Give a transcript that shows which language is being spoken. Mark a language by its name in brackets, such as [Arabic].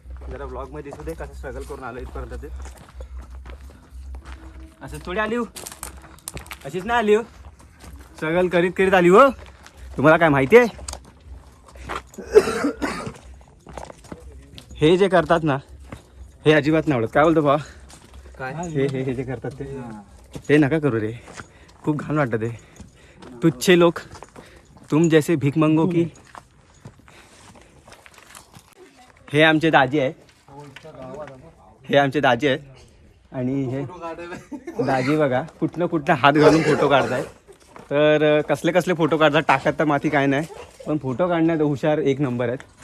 [Marathi] जरा ब्लॉग मध्ये दिसू दे कसं स्ट्रगल करून आलो इथपर्यंत. ते असं थोडी आली हो, अशीच नाही आली हो, स्ट्रगल करीत करीत आली हो. तुम्हाला काय माहिती आहे, हे जे करतात ना हे अजिबात नाही आवडत. काय बोलतो भावा? काय हे जे करतात ते नका करू रे, खूप घाण वाटतं ते. [Hindi] तुच्छे लोक, तुम जैसे भीक मंगो की. [Marathi] हे आमचे दाजी आहे, हे आमचे दाजी आहेत. आणि हे दाजी बघा कुठनं हात घालून फोटो काढताय. तर कसले कसले फोटो काढतात, टाकत तर माती काय नाही, पण फोटो काढण्यात हुशार एक नंबर आहेत.